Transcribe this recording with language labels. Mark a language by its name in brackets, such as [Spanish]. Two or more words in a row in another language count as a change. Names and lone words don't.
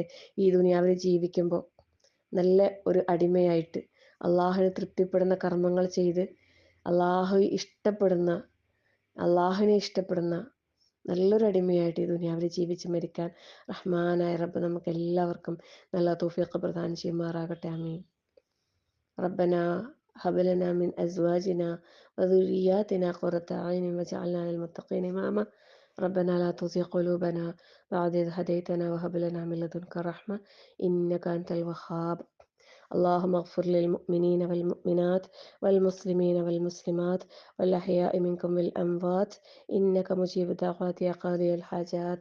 [Malayalam] ഈ ദുനിയാവിൽ ജീവിക്കുമ്പോൾ നല്ല ഒരു അടിമയായിട്ട് അള്ളാഹുവിനെ തൃപ്തിപ്പെടുന്ന കർമ്മങ്ങൾ ചെയ്ത് അള്ളാഹുവിനെ ഇഷ്ടപ്പെടുന്ന നല്ലൊരു അടിമയായിട്ട് ഈ ദുനിയാവിൽ ജീവിച്ച് മരിക്കാൻ റഹ്മാനായ റബ്ബ് നമുക്ക് എല്ലാവർക്കും നല്ല തൗഫീഖ് പ്രദാനം ചെയ്യുമാറാകട്ടെ. ആമീൻ. [Arabic] ربنا هب لنا من أزواجنا وذرياتنا قرة أعين واجعلنا للمتقين إماما. ربنا لا تزغ قلوبنا بعد إذ هديتنا وهب لنا من لدنك رحمة إنك أنت الوهاب. اللهم اغفر للمؤمنين والمؤمنات والمسلمين والمسلمات والأحياء منكم والأموات إنك مجيب الدعوات يا قاضي الحاجات.